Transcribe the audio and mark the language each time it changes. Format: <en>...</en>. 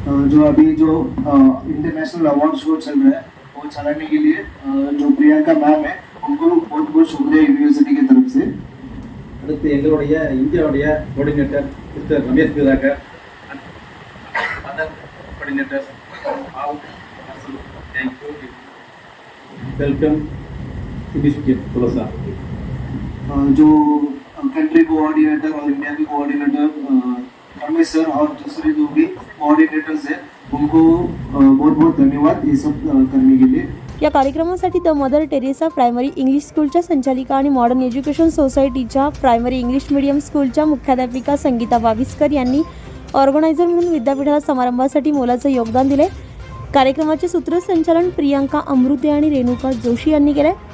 <hi>जो अभी जो इंटरनेशनल अवार्ड शो चल रहा है वो चलाने के लिए जो प्रियंका मैम है उनको बहुत बहुत शुक्रिया यूनिवर्सिटी की तरफ से.</hi> <ta>அடுத்து எங்களுடைய இந்தியாவுடைய coordinator mister Ramesh பிதாகர்,</ta> <en>Other coordinators all thank you, welcome University of Tolosa.</en> <hi>जो कंट्री कोऑर्डिनेटर और इंडिया के कोऑर्डिनेटर रमेश सर और दूसरे जो भी कोऑर्डिनेटर्स हैं उनको बहुत बहुत धन्यवाद ये सब करने के लिए.</hi> <mr>या कार्यक्रमासाठी the mother Teresa primary English स्कूलच्या संचालिका आणि मॉडर्न एज्युकेशन सोसायटीच्या प्रायमरी इंग्लिश मीडियम स्कूलच्या मुख्याध्यापिका संगीता बाविस्कर यांनी ऑर्गनायझर म्हणून विद्यापीठाला समारंभासाठी मोलाचं योगदान दिले. कार्यक्रमाचे सूत्रसंचालन प्रियांका अमृते आणि रेणुका जोशी यांनी केले.</mr>